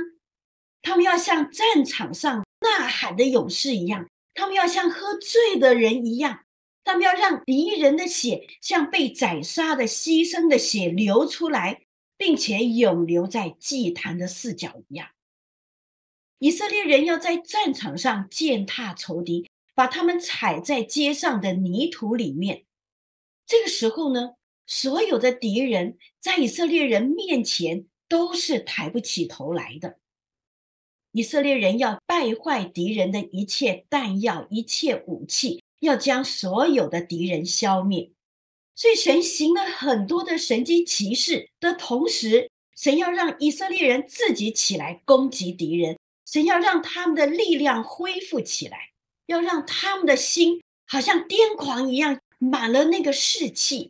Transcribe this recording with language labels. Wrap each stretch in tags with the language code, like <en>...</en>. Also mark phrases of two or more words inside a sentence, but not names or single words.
<zh>他們要像戰場上吶喊的勇士一樣，他們要像喝醉的人一樣，他們要讓敵人的血像被宰殺的犧牲的血流出來，並且永留在祭壇的四角一樣。以色列人要在戰場上踐踏仇敵，把他們踩在街上的泥土裡面。這個時候呢，所有的敵人在以色列人面前都是抬不起頭來的。以色列人要敗壞敵人的一切彈藥、一切武器，要將所有的敵人消滅。所以神行了很多的神蹟奇事的同時，神要讓以色列人自己起來攻擊敵人，神要讓他們的力量恢復起來，要讓他們的心好像癲狂一樣，滿了那個士氣。</zh>